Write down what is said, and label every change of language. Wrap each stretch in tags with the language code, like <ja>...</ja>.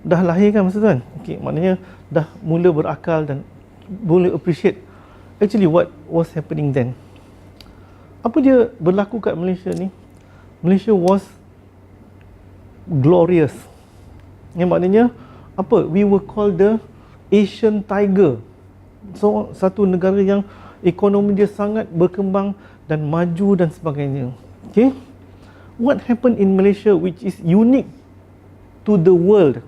<ms>Dah lahir kan masa tu kan? Okay, maknanya dah mula berakal dan boleh</ms> <en>appreciate actually what was happening then.</en> <ms>Apa dia berlaku kat Malaysia ni?</ms> <en>Malaysia was glorious.</en> <ms>Yang maknanya apa?</ms> <en>We were called the Asian Tiger.</en> <ms>So satu negara yang ekonomi dia sangat berkembang dan maju dan sebagainya. Okay?</ms> <en>What happened in Malaysia which is unique to the world?</en>